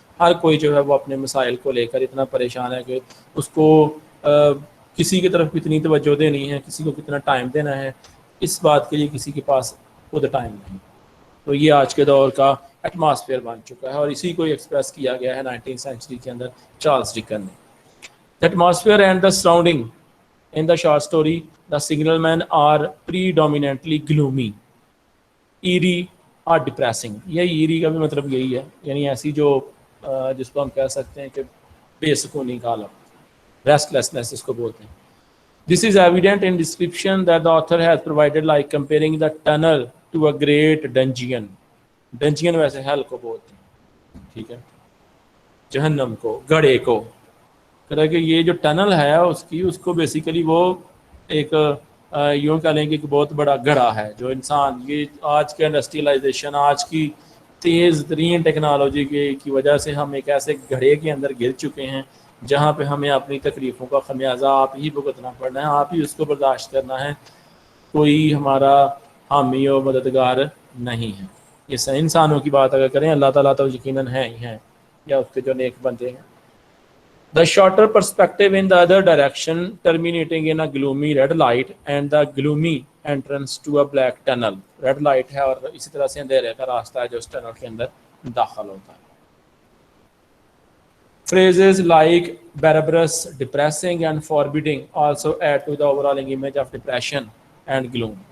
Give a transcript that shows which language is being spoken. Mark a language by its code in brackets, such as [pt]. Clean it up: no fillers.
[ur] ہر کوئی جو ہے وہ اپنے مسائل کو لے کر اتنا پریشان ہے کہ اس کو کسی کی طرف کتنی توجہ دینی ہے, کسی کو کتنا ٹائم دینا ہے, اس بات کے لیے کسی کے پاس خود ٹائم نہیں. تو یہ آج کے دور کا ایٹماسفیئر بن چکا ہے اور اسی کو ایکسپریس کیا گیا ہے 19th سینچری کے اندر چارلس ڈکن نے. [en] Atmosphere and the surrounding in the short story, the signalmen are predominantly gloomy, eerie or depressing. [ur] یہ eerie کا بھی مطلب یہی ہے, یعنی ایسی جو جس کو ہم کہہ سکتے ہیں کہ بے سکونی کا عالم, restlessness اس کو بولتے ہیں. [en] This is evident in description that the author has provided, like comparing the tunnel to a great dungeon. [ur] Dungeon ویسے hell کو بولتے ہیں, ٹھیک ہے, جہنم کو, گڑھے کو. کہ یہ جو ٹنل ہے اس کو بیسیکلی وہ ایک یوں کہہ لیں کہ ایک بہت بڑا گڑھا ہے جو انسان, یہ آج کے انڈسٹریلائزیشن, آج کی تیز ترین ٹیکنالوجی کی وجہ سے ہم ایک ایسے گڑھے کے اندر گر چکے ہیں جہاں پہ ہمیں اپنی تکلیفوں کا خمیازہ آپ ہی بھگتنا پڑنا ہے, آپ ہی اس کو برداشت کرنا ہے. کوئی ہمارا حامی و مددگار نہیں ہے. یہ انسانوں کی بات اگر کریں, اللہ تعالیٰ تو یقیناً ہیں ہی ہیں, یا اس کے جو نیک بندے ہیں. [en] The shorter perspective in the other direction, terminating in a gloomy red light and the gloomy entrance to a black tunnel. [ur] Red light ہے اور اسی طرح سے اندھیرے کا راستہ ہے جو اس ٹنل کے اندر داخل ہوتا ہے. [en] Phrases like barbarous, depressing and forbidding also add to the overall image of depression and gloom.